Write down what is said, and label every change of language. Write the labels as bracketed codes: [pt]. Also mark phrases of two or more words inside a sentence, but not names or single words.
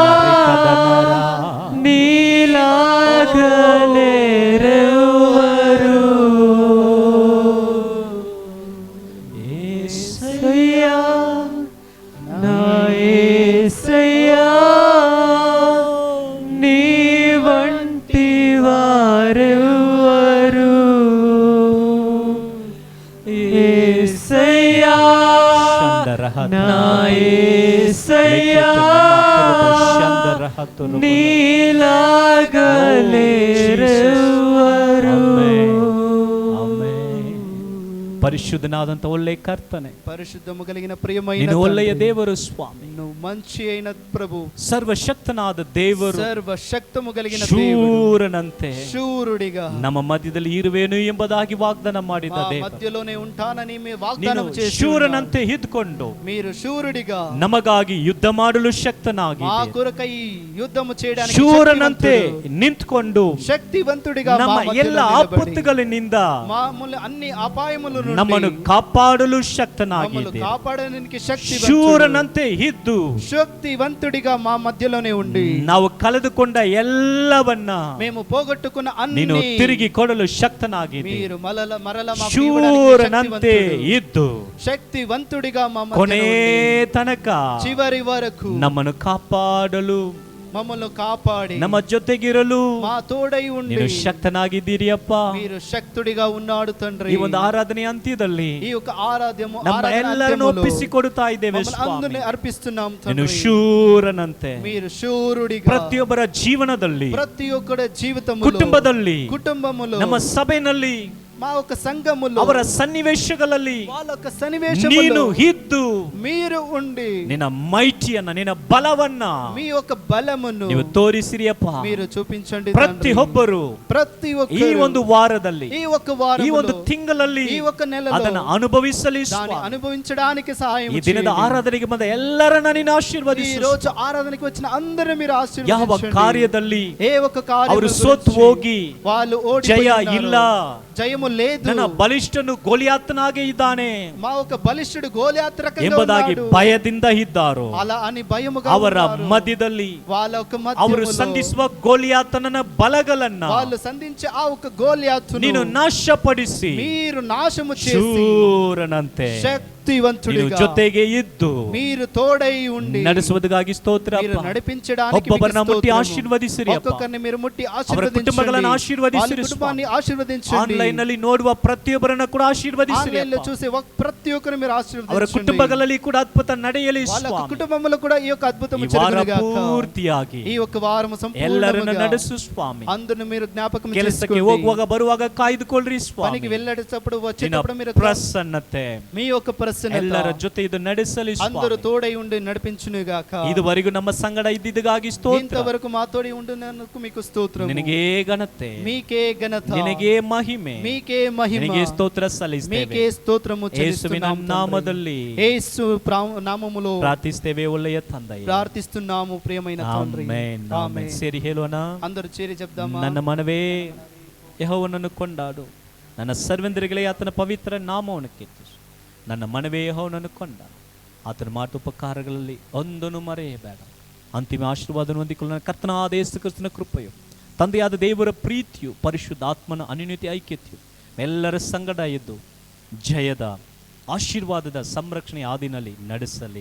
[te] నీలాగలేరెవ్వరు, యేసయ్యా, నా యేసయ్యా, నీ వంటి వారెవ్వరు, యేసయ్యా, నా యేసయ్యా, ಹತ್ತರು ನೀಲಾಗಲೇರೆವರು. [kn] ಪರಿಶುದ್ಧನಾದಂತ ಒಳ್ಳೆ ಕರ್ತನೆ, [te] పరిశుద్ధము కలిగిన ప్రియమైన [kn] ನೀನು ಒಳ್ಳೆಯ [te] తండ్రి, [kn] ದೇವರು ಸ್ವಾಮಿ, [te] నువ్వు మంచి అయిన ప్రభు, [kn] ಸರ್ವಶಕ್ತನಾದ ದೇವರು, [te] సర్వశక్తము కలిగిన దేవుడు, [kn] ಶೂರನಂತೆ [te] శూరుడిగా [kn] ನಮ್ಮ ಮಧ್ಯದಲ್ಲಿ ಇರುವೇನು ಎಂಬುದಾಗಿ ವಾಗ್ದಾನ ಮಾಡಿದ [te] మా [kn] ದೇವರು, [te] మధ్యలోనే ఉంటానని మీ [kn] ನೀನು [te] వాగ్దానం చేసి [kn] ಶೂರನಂತೆ ಇದ್ಕೊಂಡು [te] మీరు శూరుడిగా [kn] ನಮಗಾಗಿ ಯುದ್ಧ ಮಾಡಲು [te] మా [kn] ಶಕ್ತನಾಗಿದೆ, [te] కొరకై యుద్ధము చేయడానికి [kn] ಶೂರನಂತೆ [te] శక్తివంతుడు, [kn] ನಿಂತ್ಕೊಂಡು [te] శక్తివంతుడిగా [kn] ನಮ್ಮ [te] మా మధ్యలో [kn] ಎಲ್ಲ [te] నిలబడి, [kn] ಆಪತ್ತುಗಳಿಂದ [te] మామూలు అన్ని అపాయముల నుండి [kn] ನಮ್ಮನ್ನು ಕಾಪಾಡಲು [te] మమ్మల్ని [kn] ಶಕ್ತನಾಗಿದೆ, [te] కాపాడడానికి శక్తివంతుడు, [kn] ಶೂರನಂತೆ ಇದ್ದು [te] శక్తివంతుడిగా మా మధ్యలోనే ఉండి [kn] ನಾವು ಕಳೆದುಕೊಂಡ ಎಲ್ಲವನ್ನ [te] మేము పోగొట్టుకున్న [kn] ನೀನು [te] అన్ని [kn] ತಿರುಗಿ ಕೊಡಲು ಶಕ್ತನಾಗಿದೆ, [te] మీరు మరల మాకు [kn] ಶೂರನಂತೆ [te] ఇవ్వడానికి [kn] ಇದ್ದು [te] శక్తివంతుడిగా మా [kn] ಕೊನೆ [te] మధ్యలో ఉండి, [kn] ತನಕ [te] చివరి వరకు [kn] ನಮ್ಮನ್ನು ಕಾಪಾಡಲು [te] మమ్మల్ని కాపాడి [kn] ನಮ್ಮ ಜೊತೆಗಿರಲು [te] మా తోడై ఉండి [kn] ನೀನು ಶಕ್ತನಾಗಿದ್ದೀರಿಯಪ್ಪ. [te] మీరు శక్తుడిగా ఉన్నాడు తండ్రి. [kn] ಈ ಒಂದು ಆರಾಧನೆ ಅಂತ್ಯದಲ್ಲಿ [te] ఈ యొక్క ఆరాధ్యము [kn] ನಮ್ಮ ಎಲ್ಲರನ್ನು ಒಪ್ಪಿಸಿಕೊಡುತ್ತಾ ಇದ್ದೇವೆ [te] అందరిని [kn] ಸ್ವಾಮಿ. [te] అర్పిస్తున్నాం [kn] ನೀನು [te] తండ్రి. [kn] ಶೂರನಂತೆ [te] మీరు శూరుడిగా [kn] ಪ್ರತಿಯೊಬ್ಬರ ಜೀವನದಲ್ಲಿ, [te] ప్రతి ఒక్కడి జీవితములో, [kn] ಕುಟುಂಬದಲ್ಲಿ, [te] కుటుంబములో, [kn] ನಮ್ಮ ಸಭೆಯಲ್ಲಿ, [te] మా ఒక సంఘములో, [kn] ಅವರ ಸನ್ನಿವೇಶಗಳಲ್ಲಿ [te] వాళ్ళ ఒక [kn] ನೀನು [te] సన్నివేశములో [kn] ಇದ್ದು [te] మీరు ఉండి [kn] ನಿನ್ನ ಮೈಟಿಯನ್ನ, ನಿನ್ನ ಬಲವನ್ನ [te] మీ యొక్క బలమును [kn] ನೀವು ತೋರಿಸಿರಿಯಪ್ಪ. [te] మీరు చూపించండి తండ్రి. [kn] ಪ್ರತಿಯೊಬ್ಬರು [te] ప్రతి [kn] ಈ [te] ఒక్కరు [kn] ಒಂದು ವಾರದಲ್ಲಿ, [te] ఈ ఒక వారములో, [kn] ಈ ಒಂದು ತಿಂಗಳಲ್ಲಿ [te] ఈ ఒక నెలలో [kn] ಅದನ್ನ ಅನುಭವಿಸಲಿ [te] దాన్ని [kn] ಸ್ವಾಮಿ. [te] అనుభవించడానికి సహాయం [kn] ಈ ದಿನದ [te] చేయండి. [kn] ಆರಾಧನೆಗೆ ಬಂದ ಎಲ್ಲರನ್ನ ನೀನು [te] ఈ [kn] ಆಶೀರ್ವದಿಸು. [te] రోజు ఆరాధనకి వచ్చిన అందరూ మీరు [kn] ಯಾವ [te] ఆశీర్వదించండి. [kn] ಕಾರ್ಯದಲ್ಲಿ [te] ఏ ఒక కార్యం [kn] ಅವರು ಸೋತು ಹೋಗಿ [te] వాళ్ళు [kn] ಜಯ [te] ఓడిపోయి [kn] ಇಲ್ಲ, [te] జయము లేదు, [kn] ನನ್ನ ಬಲಿಷ್ಠನು ಗೋಲಿಯಾತನಾಗೆ ಇದ್ದಾನೆ [te] మా ఒక బలిష్ఠుడు గోలియాతు రకంగా [kn] ಎಂಬುದಾಗಿ [te] ఉన్నాడు, [kn] ಭಯದಿಂದ ಇದ್ದಾರೋ, [te] అలా అని భయముగా [kn] ಅವರ [te] ఉన్నారు. [kn] ಮಧ್ಯದಲ್ಲಿ [te] వాళ్ళ ఒక [kn] ಅವರು [te] మధ్యములో [kn] ಸಂಧಿಸುವ ಗೋಲಿಯಾತನ ಬಲಗಳನ್ನ [te] వాళ్ళు సంధించే ఆ ఒక గోలియాతును [kn] ನೀನು ನಾಶಪಡಿಸಿ [te] మీరు నాశము చేసి [kn] ಶೂರನಂತೆ ನೀನು [te] శక్తివంతుడిగా [kn] ಜೊತೆಗೆ ಇದ್ದು [te] మీరు తోడై ఉండి [kn] ಮಾಡುವುದಕ್ಕಾಗಿ ಸ್ತೋತ್ರ [te] మీరు [kn] ಅಪ್ಪ. [te] నడిపించడానికి [kn] ಒಬ್ಬೊಬ್ಬರನ್ನ [te] మీకు [kn] ಮುಟ್ಟಿ [te] స్తోత్రము. [kn] ಆಶೀರ್ವದಿಸಿರಿ ಅಪ್ಪ. [te] ఒక్కొక్కరిని మీరు ముట్టి [kn] ಅವರ [te] ఆశీర్వదించండి, [kn] ಕುಟುಂಬಗಳನ್ನು ಆಶೀರ್ವದಿಸಿರಿ [te] వాళ్ళ కుటుంబాన్ని [kn] ಸ್ವಾಮಿ. [te] ఆశీర్వదించండి, [kn] ಆನ್ಲೈನ್ ನಲ್ಲಿ ನೋಡುವ ಪ್ರತಿಯೊಬ್ಬರನ್ನ ಕೂಡ ಆಶೀರ್ವದಿಸಿರಿ [te] ఆన్లైన్ లో [kn] ಅಪ್ಪ. [te] చూసే ప్రతి ఒక్కరు మీరు [kn] ಅವರ [te] ఆశీర్వదించండి, [kn] ಕುಟುಂಬಗಳಲ್ಲಿ ಕೂಡ ಅದ್ಭುತ ನಡೆಯಲಿ [te] వాళ్ళ [kn] ಸ್ವಾಮಿ. [te] కుటుంబంలో కూడా ఈ యొక్క అద్భుతము [kn] ಈ ವಾರ [te] జరుగునుగాక. [kn] ಪೂರ್ತಿಯಾಗಿ [te] ఈ యొక్క వారము [kn] ಎಲ್ಲರನ್ನ [te] సంపూర్ణంగా [kn] ನಡೆಸು ಸ್ವಾಮಿ. [te] అందరిని మీరు జ్ఞాపకం [kn] ಕೆಲಸಕ್ಕೆ [te] చేసుకోండి, [kn] ಹೋಗುವಾಗ ಬರುವಾಗ ಕಾಯ್ದುಕೊಳ್ಳ್ರಿ [te] పనికి [kn] ಸ್ವಾಮಿ. [te] వెళ్ళేటప్పుడు [kn] ನಿನ್ನ [te] వచ్చేటప్పుడు మీరు [kn] ಪ್ರಸನ್ನತೆ [te] మీ యొక్క ప్రసన్నత [kn] ಎಲ್ಲರ ಜೊತೆ ಇದು ನಡೆಸಲಿ [te] అందరూ [kn] ಸ್ವಾಮಿ. [te] తోడై ఉండి నడిపించునుగాక. [kn] ಇದುವರೆಗೂ ನಮ್ಮ ಸಂಗಡ ಇದ್ದಿದ್ದಗಾಗಿ ಸ್ತೋತ್ರ. [te] ఇంతవరకు మా తోడి ఉండినందుకు మీకు స్తోత్రం. [kn] ನಿನಗೆ ಘನತೆ, [te] మీకే ఘనత, [kn] ನಿನಗೆ ಮಹಿಮೆ, [te] మీకే మహిమ, [kn] ನಿನಗೆ ಸ್ತೋತ್ರ ಸಲ್ಲಿಸ್ತೇವೆ. [te] మీకే స్తోత్రము [kn] ಯೇಸುವಿನ [te] చెల్లిస్తున్నాము తండ్రి. [kn] ನಾಮದಲ್ಲಿ [te] యేసు నామములో [kn] ಪ್ರಾರ್ಥಿಸ್ತೇವೆ ಒಳ್ಳೆಯ ತಂದೆಯೇ. [te] ప్రార్థిస్తున్నాము ప్రియమైన తండ్రి. [kn] ಆಮೆನ್, ಆಮೆನ್. ಸೇರಿ ಹೇಳೋಣ. [te] అందరూ చేరి చెప్దామా? [kn] ನನ್ನ ಮನವೇ ಯೆಹೋವನನ್ನು ಕೊಂಡಾಡು, ನನ್ನ ಸರ್ವೆಂದರಿಗಳೇ ಆತನ ಪವಿತ್ರ ನಾಮವನ್ನು ಕೀರ್ತಿಸು. ನನ್ನ ಮನವೇ ಯೆಹೋವನನ್ನು ಕೊಂಡಾಡು, ಆತನ ಮಾತುಪಕಾರಗಳಲ್ಲಿ ಒಂದನ್ನು ಮರೆಯಬೇಡ. ಅಂತಿಮ ಆಶೀರ್ವಾದವನ್ನು ಹೊಂದಿಕೊಳ್ಳ ಕರ್ತನಾದ ಯೇಸು ಕ್ರಿಸ್ತನ ಕೃಪೆಯು, ತಂದೆಯಾದ ದೇವರ ಪ್ರೀತಿಯು, ಪರಿಶುದ್ಧ ಆತ್ಮನ ಅನ್ಯೋನ್ಯತೆ ಐಕ್ಯತೆಯು ಎಲ್ಲರ ಸಂಗಡ ಇದ್ದು ಜಯದ ಆಶೀರ್ವಾದದ ಸಂರಕ್ಷಣೆ ಹಾದಿನಲ್ಲಿ ನಡೆಸಲಿ.